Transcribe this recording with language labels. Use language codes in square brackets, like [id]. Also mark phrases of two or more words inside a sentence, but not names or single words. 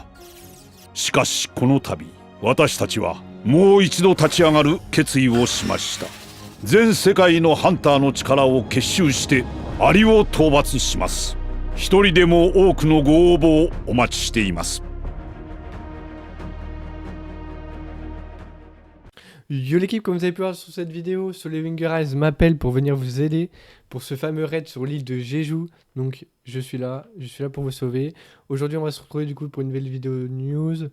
[ja] しかしこの度、私たちはもう一度立ち上がる決意をしました。全世界のハンターの力を結集してアリを討伐します。一人でも多くのご応募をお待ちしています。 [fr] Yo l'équipe, comme vous avez pu voir sur cette vidéo, Solewinger Eyes m'appelle pour venir vous aider pour ce fameux raid sur l'île de Jeju. Donc je suis là pour vous sauver. Aujourd'hui on va se retrouver du coup pour une nouvelle vidéo news.